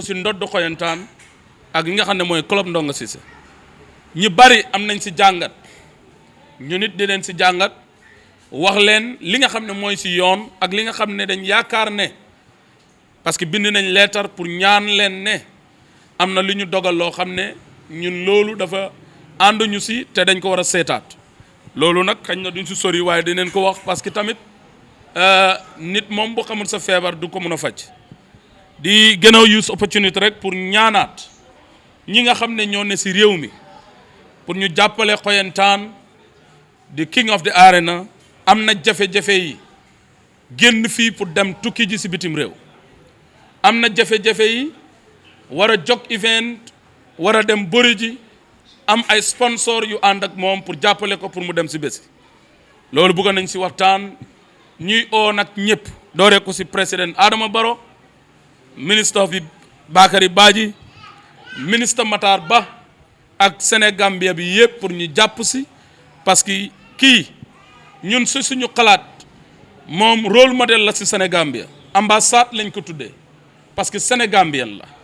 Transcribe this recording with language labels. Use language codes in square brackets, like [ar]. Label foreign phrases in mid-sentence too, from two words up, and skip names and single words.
[wo] si ndodd xoyantaan ak yi nga xam ne mooy club Ndonga Cissé ñi bari am nañ si jàngat ñu nit di leen si jàngat wax leen li nga xam ne mooy si yoon ak li nga xam ne dañ yaakaar ne [fr] parce que [wo] bind nañ leetar pour ñaan leen ne am na lu ñu dogal loo xam ne ñun loolu dafa ànduñu si te dañ ko war a seetaat loolu nag xañ na duñ si sori waaye dinañ ko wax [fr] parce que [wo] tamit nit moom bu xamul sa feebar du ko mën a faj di gën a use opportunité rek pour ñaanaat ñi nga xam ne ñoo ne si réew mi pour ñu jàppale xoyantaan di [en] king of the arena [wo] am na jafe-jafe yi génn fii pour dem tukki ji si bitim réew am na jafe-jafe yi war a jog event war a dem bëri ji am ay sponsor yu ànd ak moom pour jàppale ko pour mu dem si bési loolu bëgg nañ si waxtaan ñuy oo nag ñëpp dooree ko si président Adama Barrow ministre of Bakary Badji ministre Matar Ba ak Sénégambia bi yëpp pour ñu jàpp si [fr] parce que [wo] kii ñun si suñu xalaat moom [fr] rôle modèle [wo] la si Sénégambia ambassade lañ ko tuddee [fr] parce que [wo] Sénégambien la